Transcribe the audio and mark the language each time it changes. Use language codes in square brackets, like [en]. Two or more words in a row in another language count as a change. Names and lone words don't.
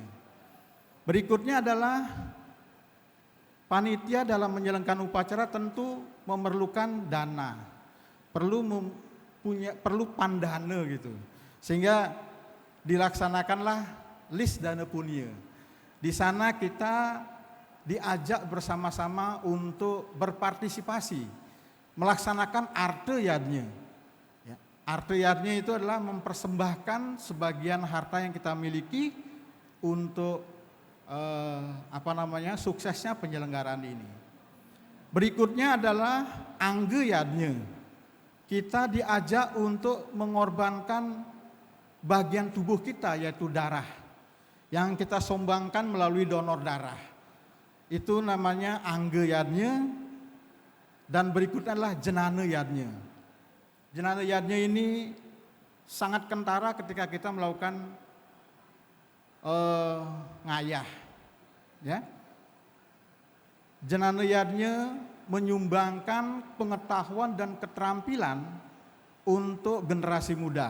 [id] Berikutnya adalah panitia dalam menjalankan upacara tentu memerlukan dana, perlu pandana gitu, sehingga dilaksanakanlah list dana punya. Di sana kita diajak bersama-sama untuk berpartisipasi melaksanakan arte yadnya. Ya, arte yadnya itu adalah mempersembahkan sebagian harta yang kita miliki untuk suksesnya penyelenggaraan ini. Berikutnya adalah angge yadnya. Kita diajak untuk mengorbankan bagian tubuh kita, yaitu darah, yang kita sumbangkan melalui donor darah. Itu namanya angge yadnya. Dan berikutnya adalah jenana yadnya. Jenana yadnya ini sangat kentara ketika kita melakukan ngayah, ya. Jenana yadnya menyumbangkan pengetahuan dan keterampilan untuk generasi muda.